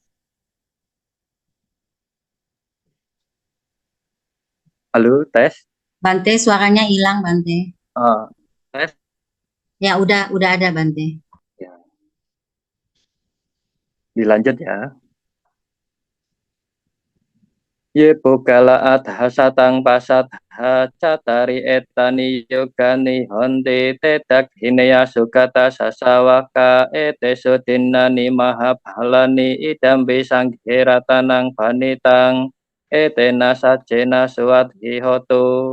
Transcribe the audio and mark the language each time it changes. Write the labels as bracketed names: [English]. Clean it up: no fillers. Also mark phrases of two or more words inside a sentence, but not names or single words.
[Indonesian] Halo, tes. Bante, suaranya hilang, Bante. Tes. Ya, udah ada, Bante. Ya. Dilanjut ya. [Pali] Ye Pukala Adhasatang Pasatha Catari Etani Yogani Honti Tedak Hineya Sugata Sasawaka Ete Sudinani Mahabhalani Idambi Sanghiratanang Panitang Etena Sajena Suwadhihotu